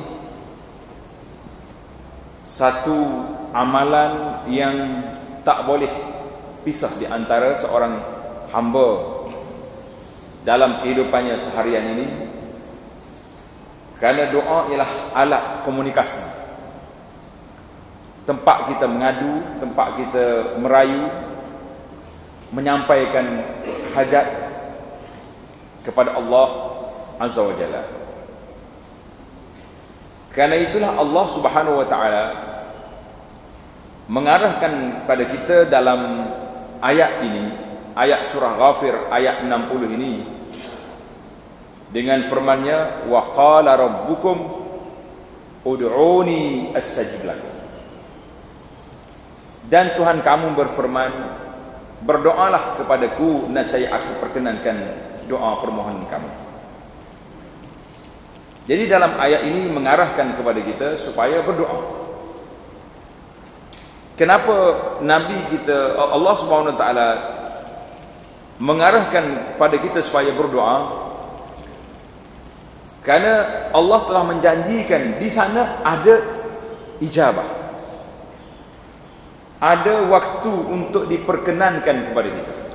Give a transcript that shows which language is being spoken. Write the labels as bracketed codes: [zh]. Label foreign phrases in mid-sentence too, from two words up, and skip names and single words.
[ms] satu amalan yang tak boleh pisah di antara seorang hamba dalam kehidupannya seharian ini, kerana doa ialah alat komunikasi, tempat kita mengadu, tempat kita merayu, menyampaikan hajat kepada Allah [ar] عز وجل. [ms] Kerana itulah Allah [ar] سبحانه وتعالى [ms] mengarahkan pada kita dalam ayat ini, ayat surah Ghafir ayat 60 ini, dengan firman-Nya [ar] وقال ربكم ادعوني أستجب لكم. [ms] Dan Tuhan kamu berfirman, berdoalah kepadaku, nescaya aku perkenankan doa permohonan kamu. Jadi dalam ayat ini mengarahkan kepada kita supaya berdoa. Kenapa Nabi kita, Allah [ar] سبحانه وتعالى [ms] mengarahkan pada kita supaya berdoa? Kerana Allah telah menjanjikan di sana ada ijabah, ada waktu untuk diperkenankan kepada kita.